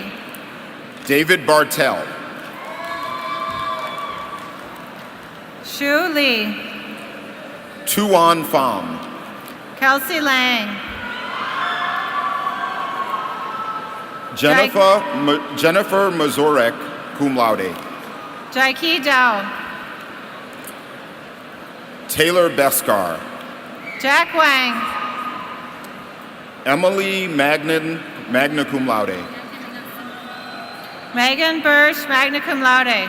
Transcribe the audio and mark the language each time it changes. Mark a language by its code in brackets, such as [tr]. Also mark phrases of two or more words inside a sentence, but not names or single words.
[en] David Bartell. Shu Lee. Tuan Pham. Kelsey Lang. Jennifer Mazurek, [la] cum laude. [en] Jaiki Dow. Taylor Beskar. Jack Wang. Emily [la] magna cum laude. [en] Megan Birch, [la] magna cum laude.